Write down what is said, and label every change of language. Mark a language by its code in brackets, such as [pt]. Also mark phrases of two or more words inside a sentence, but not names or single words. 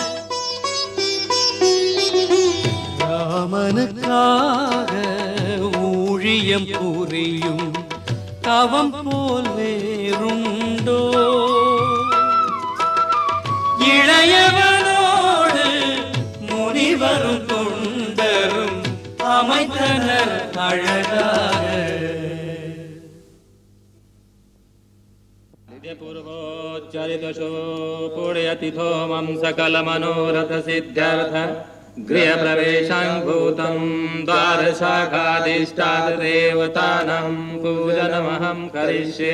[ta] ராமனுக்காக ஊழியம் புரியும் தவம் போல் வேறுண்டோ. இளையவனோடு முனிவரும் தொண்டரும் அமைத்தனர் அழகாக. [sa] पूर्वोच्चरितशो पुण्यतिथो मम सकलमनोरथ सिद्ध्यर्थ गृहप्रवेशाङ्भूतं द्वारशाखाधिष्ठातदेवतानां पूजनमहं करिष्ये.